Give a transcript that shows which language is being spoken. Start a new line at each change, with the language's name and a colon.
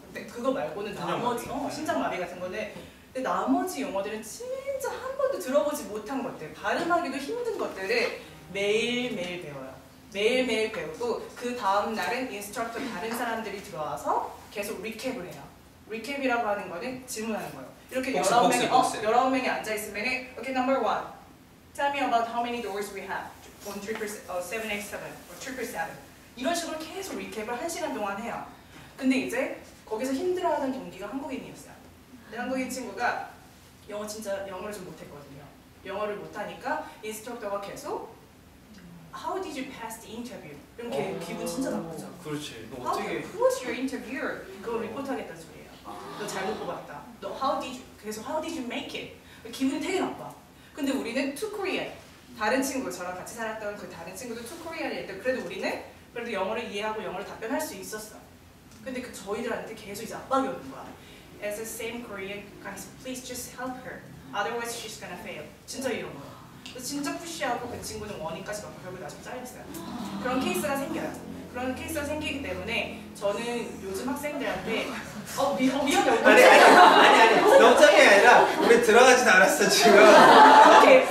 Korean: 근데 그거 말고는 나머지 심장마비 같은 거는 근데 나머지 용어들은 진짜 한 번도 들어보지 못한 것들 발음하기도 힘든 것들을 매일매일 배워요. 매일매일 배우고 그 다음 날은 인스트럭터 다른 사람들이 들어와서 계속 리캡을 해요. 리캡이라고 하는 거는 질문하는 거예요. 이렇게 복습, 19명이, 복습. 19명이 앉아있으면
English: okay, number one, tell me about how many doors we have. 1, 3, 7, 8, 7, or 7, 7.
Korean: 이런 식으로 계속 리캡을 1시간 동안 해요. 근데 이제 거기서 힘들어하는 동기가 한국인이었어요. 근데 한국인 친구가 영어를 좀 못했거든요. 영어를 못하니까 인스트럭터가 계속
English: How did you pass the interview?
Korean: 이렇게 기분 진짜 나쁘죠. 그렇지. 너
English: How,
Korean: 어떻게?
English: who was your interviewer?
Korean: 그거 리포트하겠다는 소리예요. 너 잘못 뽑았다. 너
English: how did you?
Korean: 그래서
English: how did you make it?
Korean: 기분이 되게 나빠. 근데 우리는
English: to Korean.
Korean: 다른 친구, 저랑 같이 살았던 그 다른 친구도
English: to Korean
Korean: 일 때 그래도 우리는 그래도 영어를 이해하고 영어를 답변할 수 있었어. 근데 그 저희들한테 계속 이제 압박이 오는 거야.
English: As a same Korean, guys, please just help her. Otherwise she's gonna fail.
Korean: 진짜 이런 거야. 그래서 진짜 푸시하고 그 친구는 원인까지 막고 결국 나중에 잘렸어요. 그런 케이스가 생겨요. 그런 케이스가 생기기 때문에 저는 요즘 학생들한테 위험해. 아니 넘장이 아니라 우리 들어가진 않았어 지금. 오케이,